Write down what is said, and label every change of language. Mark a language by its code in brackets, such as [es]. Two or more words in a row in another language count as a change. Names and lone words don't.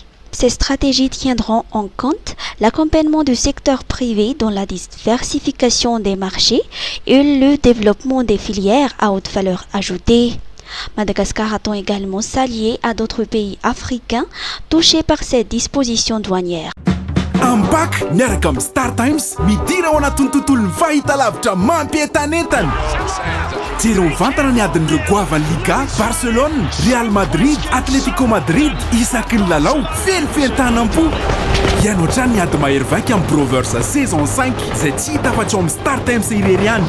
[fr] Ces stratégies tiendront en compte l'accompagnement du secteur privé dans la diversification des marchés et le développement des filières à haute valeur ajoutée. Madagascar a-t-on également s'allier à d'autres pays africains touchés par ces dispositions douanières. [mg] Ambak miaraka Star Times midira ao anatin'ny tontolon'ny fahitalavitra mampientanentana. Jereo mivantana ny adin'ireo goavan'ny Liga, Barcelone, Real Madrid, Atletico Madrid, isaky ny lalao, felifientanam-po. Ianao trany ny ady mahery vaika amin'ny Brovers saison 5 izay tsy hita afa-tsy amin'ny Star Times irery ihany.